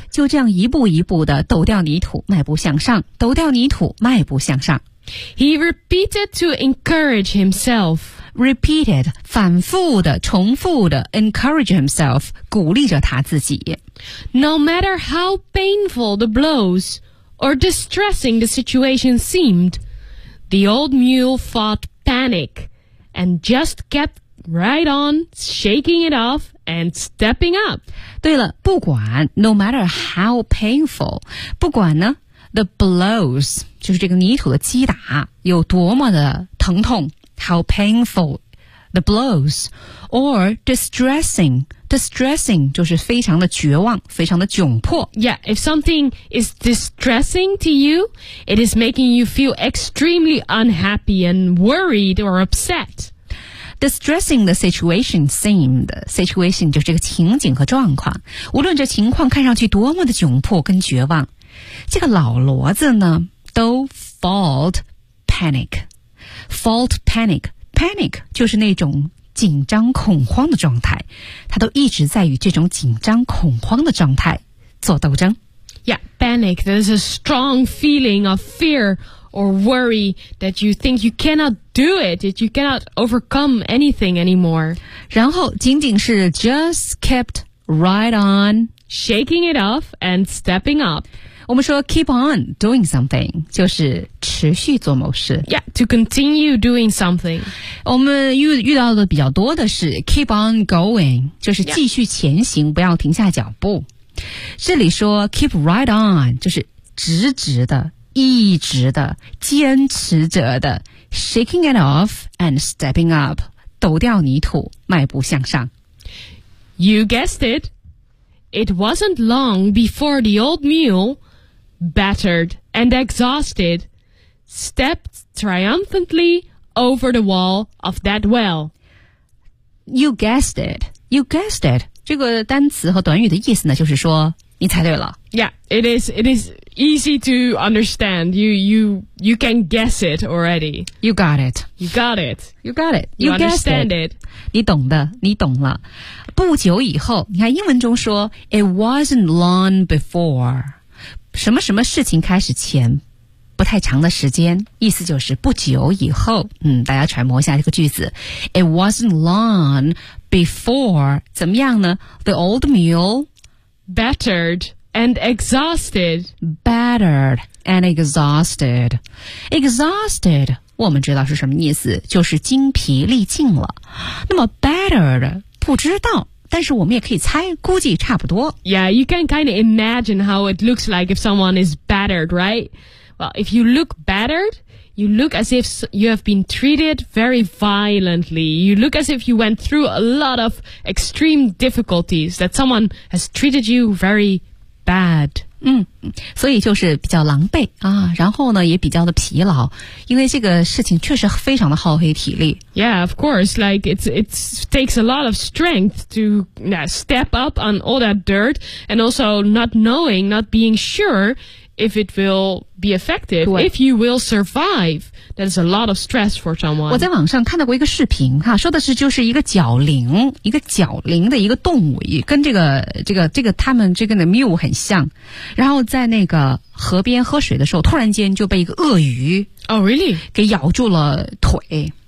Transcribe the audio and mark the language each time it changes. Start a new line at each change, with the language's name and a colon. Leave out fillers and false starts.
Chinese: 就这样一步一步的抖掉泥土，迈步向上，抖掉泥土，迈步向上。
English: He repeated to encourage himself.
Chinese: Repeated, 反复的，重复的
English: encourage himself,
Chinese: 鼓励着他自己。
English: No matter how painful the blows or distressing the situation seemed, the old mule fought panic and just kept right on shaking it off and stepping up.
Chinese: 对了，不管
English: no matter how painful,
Chinese: 不管呢The blows, 就是这个泥土的击打有多么的疼痛
English: How painful the blows
Chinese: Or distressing Distressing 就是非常的绝望非常的窘迫
English: Yeah, if something is distressing to you It is making you feel extremely unhappy and worried or upset Distressing the situation seemed
Chinese: Situation 就是这个情景和状况无论这情况看上去多么的窘迫跟绝望这个老骡子呢都
English: fault panic fault panic
Chinese: panic 就是那种紧张恐慌的状态他都一直在与这种紧张恐慌的状态做斗争
English: Yeah, panic There's a strong feeling of fear or worry that you think you cannot do it that you cannot overcome anything anymore
Chinese: 然后仅仅是
English: just kept right on shaking it off and stepping up
Chinese: 我们说
English: keep on doing something
Chinese: 就是持续做某事
English: Yeah, to continue doing something
Chinese: 我们 遇到的比较多的是
English: keep on going
Chinese: 就是继续前行、yeah. 不要停下脚步这里说
English: keep right on
Chinese: 就是直直的一直的坚持着的
English: shaking it off and stepping up
Chinese: 抖掉泥土迈步向上
English: You guessed it It wasn't long before the old muleBattered and exhausted, stepped triumphantly over the wall of that well. You guessed it. You guessed it.
Chinese: 这个单词和短语的意思呢，就是说你猜对了。
English: Yeah, it is. It is easy to understand. You can guess it already. You got it. You got it. You got it. You understand it.
Chinese: 你懂的，你懂了。不久以后，你看英文中说
English: it wasn't long before.
Chinese: 什么什么事情开始前不太长的时间意思就是不久以后大家揣摩一下这个句子
English: It wasn't long before
Chinese: 怎么样呢
English: The old mule Battered and exhausted Battered and exhausted
Chinese: Exhausted 我们知道是什么意思就是精疲力尽了那么 battered 不知道但是我们也可以猜估计差不多
English: Yeah, you can kind of imagine how it looks like if someone is battered, right? Well, if you look battered, you look as if you have been treated very violently. You look as if you went through a lot of extreme difficulties that someone has treated you very bad.
Chinese: 所以就是比较狼狈啊，然后呢也比较的疲劳因为这个事情确实非常的耗费体力
English: Yeah, of course, like it takes a lot of strength to step up on all that dirt and also not knowing, not being sure if it will be effective, if you will survive. That is a lot of stress for someone.
Chinese: 我在网上看到过一个视频哈，说的是就是一个角羚，一个角羚的一个动物，跟这个他们这个的 mule 很像，然后在那个河边喝水的时候，突然间就被一个鳄鱼
English: Oh, really?
Chinese: 给咬住了腿。